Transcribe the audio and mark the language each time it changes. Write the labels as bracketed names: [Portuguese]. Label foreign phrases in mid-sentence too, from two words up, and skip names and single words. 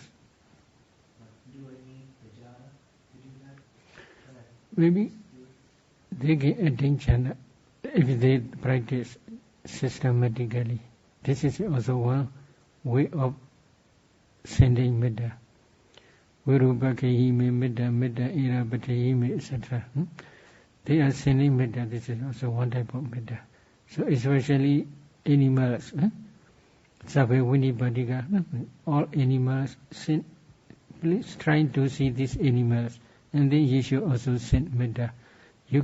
[English] Do I need the jhana to do that? Maybe they can attain jhana if they practice systematically. This is also one way of sending metta. [Pali] Virupakahime metta, metta irapatahime, [English] etc. They are sending metta. This is also one type of metta. So especially animals, [Pali] Sabe Vinipadika, [English] all animals send, please trying to see these animals, and then you should also send metta.